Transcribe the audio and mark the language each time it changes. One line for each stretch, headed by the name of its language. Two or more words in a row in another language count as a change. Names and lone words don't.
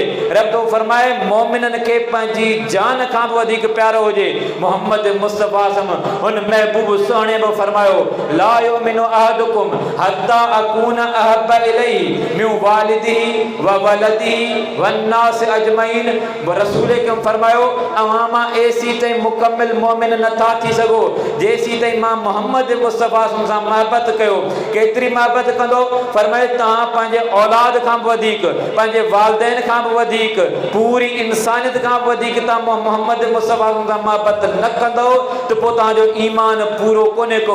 Sindhi: रब तो फरमाए मोमिननि खे पंहिंजी जान खां बि वधीक प्यारो हुजे मोहम्मद मुस्तफ़ा सम। हुन महबूब सुहिणे बि फरमायो
Arabic: لا يؤمن أحدكم حتى أكون أحب إليه من والده وولده والناس أجمعين.
Sindhi: रसूल कम फरमायो अवां मां ऐसी ताईं मुकम्मिल मोमिन नथा थी सघो जेसी ताईं मां मोहम्मद मुस्तफ़ा सां मोहब्बत कयो। केतिरी मोहब्बत कंदो? फरमाए तव्हां पंहिंजे औलाद खां बि वधीक, पंहिंजे वालिदैन खां बि वधीक, पूरी इंसानियत खां बि वधीक तव्हां मोहम्मद मुस्तफ़ा सां मोहब्बत न कंदो त पोइ तव्हांजो ईमान पूरो कोन्हे को।